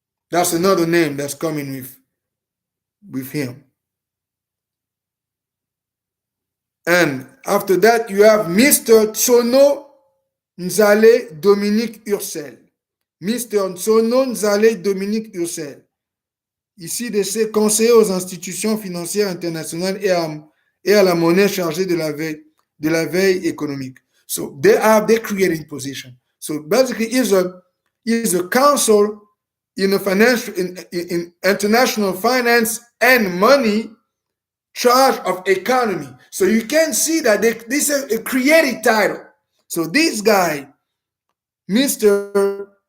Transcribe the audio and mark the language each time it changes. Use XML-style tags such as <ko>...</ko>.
<en>That's another name that's coming with him. And after that, you have Mr. Tsono Nzale Dominique Ursel, Mr. Sonon Zalé Dominique Ursel.</en> <fr>Ici, de ces conseillers aux institutions financières internationales et à la monnaie chargée de la veille économique.</fr> <en>So they are the creating position. So basically, is a council in a financial in international finance and money charge of economy. So you can see that this is a created title. So this guy, Mr.</en>